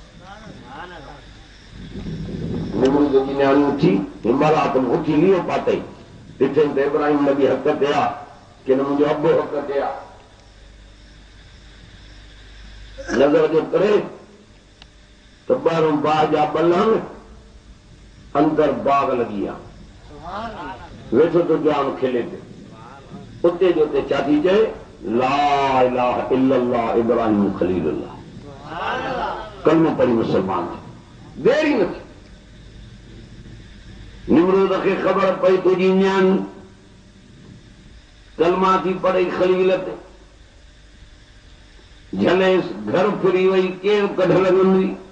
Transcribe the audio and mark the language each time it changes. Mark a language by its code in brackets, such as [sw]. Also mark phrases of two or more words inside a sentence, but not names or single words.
[sd] निमरूद जी न्याणी उथी हिमरात में उथी लियो पातई, ॾिठई त इब्राहिम नबी हक़ ते आहे कि न मुंहिंजो अॿो हक़ ते आहे। नज़र जो करे त ॿाहिरों बाग जा ॿलहन, अंदर बाग लॻी आहे, वेठो तो जान खिले पियो। उते जो उते छा थी चए, [ar] لا إله إلا الله إبراهيم خليل الله. [sd] कलमो पढ़ी मुसलमान थी, देर ई न थी। निमरूद खे ख़बर पई तुंहिंजी न्याणी कलमा थी पढ़े खलील ते, झलेसि घर फिरी वई, केरु कढल हुई।